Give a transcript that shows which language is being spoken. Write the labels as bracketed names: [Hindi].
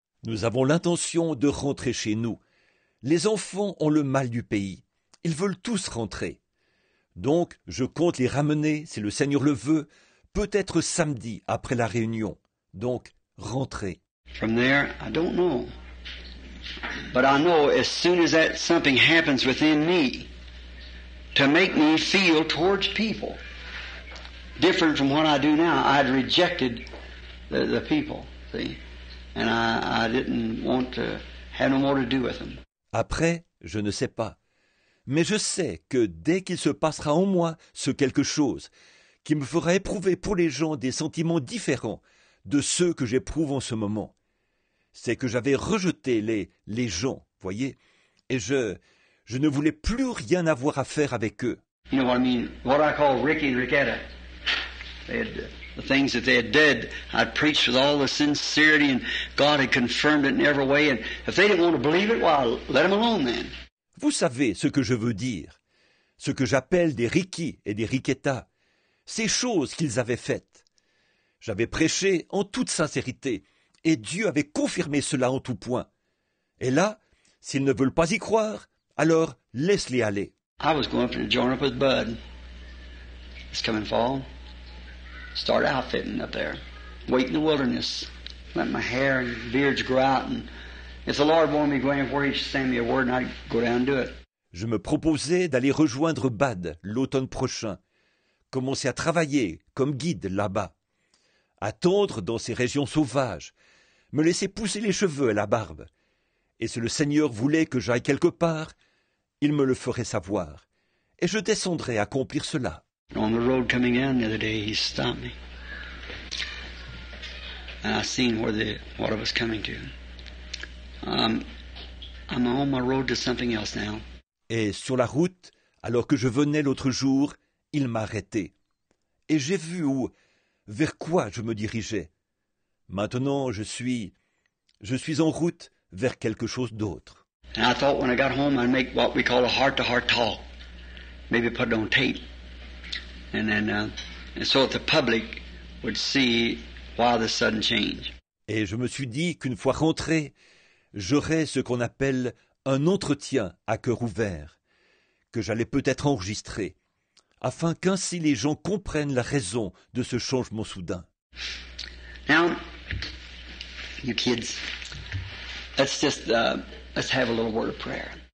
[French] Nous avons l'intention de rentrer chez nous. Les enfants ont le mal du pays. Ils veulent tous rentrer. Donc, je compte les ramener, si le Seigneur le veut, peut-être samedi après la réunion. Donc, rentrer. [English] From there, I don't know. But I know as soon as that something happens within me to make me feel towards people different from what I do now, I'd rejected the people, see? And I didn't want to have no more to do with them. [French] Après, je ne sais pas. Mais je sais que dès qu'il se passera en moi ce quelque chose qui me fera éprouver pour les gens des sentiments différents de ceux que j'éprouve en ce moment, c'est que j'avais rejeté les gens, voyez, et je ne voulais plus rien avoir à faire avec eux. [English] You know what I mean? What I call Ricky and Ricketta. The things that they had did, I'd preached with all the sincerity and God had confirmed it in every way. And if they didn't want to believe it, well, let them alone then. [French] Vous savez ce que je veux dire. Ce que j'appelle des Ricky et des Ricketta. Ces choses qu'ils avaient faites. J'avais prêché en toute sincérité. Et Dieu avait confirmé cela en tout point. Et là, s'ils ne veulent pas y croire, alors laisse-les aller. [English] I was going to join up with Bud. This coming fall. Start outfitting up there. Wait in the wilderness. Let my hair and beards grow out. And if the Lord wanted me to go anywhere, He'd send me a word and I'd go down and do it. [French] Je me proposais d'aller rejoindre Bad l'automne prochain. Commencer à travailler comme guide là-bas. Attendre dans ces régions sauvages. Me laisser pousser les cheveux et la barbe. Et si le Seigneur voulait que j'aille quelque part, il me le ferait savoir. Et je descendrais accomplir cela. [English] On the road coming down the other day, he stopped me. And I seen what I was coming to. I'm on my road to something else now. [French] Et sur la route, alors que je venais l'autre jour, il m'a arrêté. Et j'ai vu vers quoi je me dirigeais. Maintenant, je suis en route vers quelque chose d'autre. [English] And I thought when I got home I'd make what we call a heart-to-heart talk. Maybe put it on tape. And then, and so that the public would see why the sudden change. [French] Et je me suis dit qu'une fois rentré, j'aurais ce qu'on appelle un entretien à cœur ouvert, que j'allais peut-être enregistrer, afin qu'ainsi les gens comprennent la raison de ce changement soudain. [English] Now, you kids, let's have a little word of prayer.